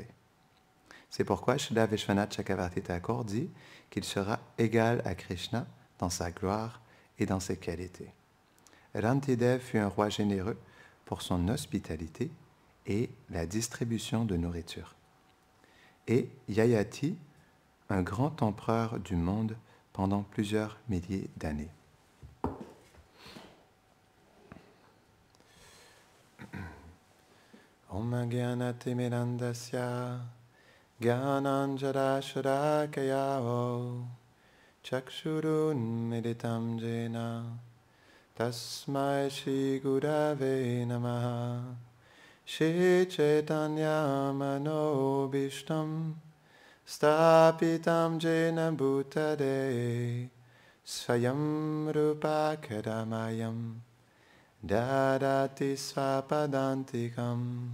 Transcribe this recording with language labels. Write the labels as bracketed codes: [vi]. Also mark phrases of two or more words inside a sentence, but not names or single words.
[fr] C'est pourquoi Srila Vishwanath Chakravarti Thakur dit qu'il sera égal à Krishna dans sa gloire et dans ses qualités. Rantidev fut un roi généreux pour son hospitalité et la distribution de nourriture. Et Yayati, un grand empereur du monde pendant plusieurs milliers d'années. [sa] Om Gyanati Mirandasya Gyananjara Shurakayao Chakshurun Meditam Jena Tasmai Shri Gurave Namaha Shri Chaitanya Manobishtam Stapitam Jena Bhutade Swayam Rupa Kadamayam Dadati Svapadantikam.